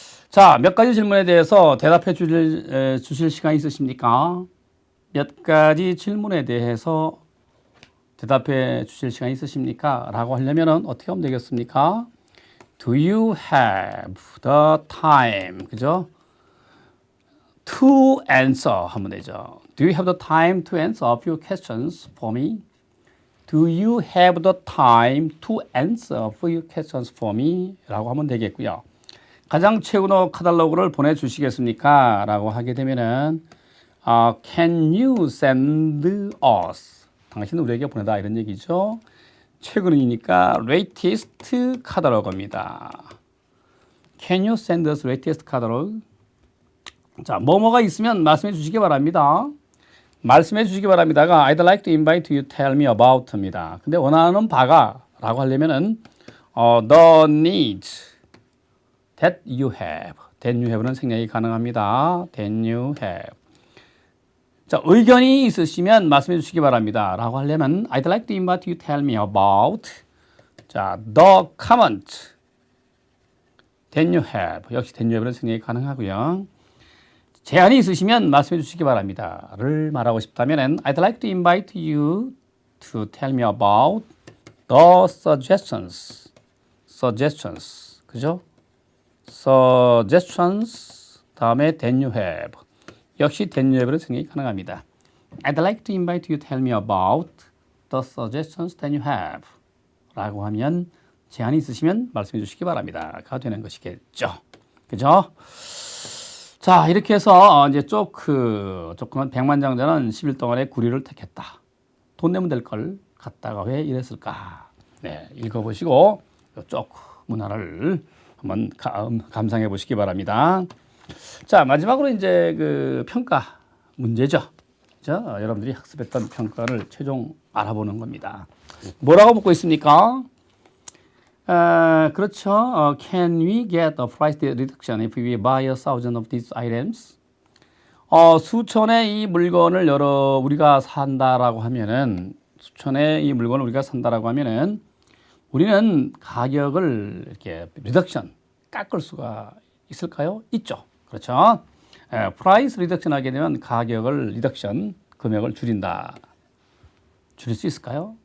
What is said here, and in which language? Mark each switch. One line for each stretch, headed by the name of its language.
Korean: 자, 몇 가지 질문에 대해서 대답해 주실 시간 있으십니까? 몇 가지 질문에 대해서 대답해 주실 시간 있으십니까? 라고 하려면 어떻게 하면 되겠습니까?
English: Do you have the time?
Korean: 그죠?
English: To answer
Korean: 하면 되죠.
English: Do you have the time to answer a few questions for me? Do you have the time to answer a few questions for me?
Korean: 라고 하면 되겠고요. 가장 최근의 카탈로그를 보내주시겠습니까? 라고 하게 되면은
English: Can you send us?
Korean: 당신은 우리에게 보내다 이런 얘기죠. 최근이니까 latest 카탈로그입니다.
English: Can you send us latest catalog?
Korean: 자, 뭐뭐가 있으면 말씀해 주시기 바랍니다. 말씀해 주시기 바랍니다가
English: I'd like to invite you to tell me about입니다.
Korean: 근데 원하는 바가 라고 하려면은
English: the needs that you have. that you have
Korean: 는 생략이 가능합니다.
English: that you have.
Korean: 자, 의견이 있으시면 말씀해 주시기 바랍니다. 라고 하려면
English: I'd like to invite you to tell me about. 자, the comment that you have.
Korean: 역시
English: that you have
Korean: 는 생략이 가능하고요. 제안이 있으시면 말씀해 주시기 바랍니다. 를 말하고 싶다면
English: I'd like to invite you to tell me about the suggestions. suggestions.
Korean: 그죠?
English: suggestions
Korean: 다음에
English: that you have.
Korean: 역시
English: that you have
Korean: 는 생략이 가능합니다.
English: I'd like to invite you to tell me about the suggestions that you have.
Korean: 라고 하면 제안이 있으시면 말씀해 주시기 바랍니다. 가 되는 것이겠죠. 그죠? 자, 이렇게 해서 이제 조금은 백만장자는 10일 동안에 구리를 택했다. 돈 내면 될 걸 갖다가 왜 이랬을까? 네, 읽어보시고 쪽 문화를 한번 감상해 보시기 바랍니다. 자, 마지막으로 이제 그 평가 문제죠. 그죠? 여러분들이 학습했던 평가를 최종 알아보는 겁니다. 뭐라고 묻고 있습니까? 그렇죠.
English: Can we get a price reduction if we buy 1,000 of these items?
Korean: 수천의 이 물건을 우리가 산다라고 하면은, 수천의 이 물건을 우리가 산다라고 하면은, 우리는 가격을 이렇게 리덕션, 깎을 수가 있을까요? 있죠. 그렇죠. 프라이스 리덕션 하게 되면 가격을 리덕션, 금액을 줄인다. 줄일 수 있을까요?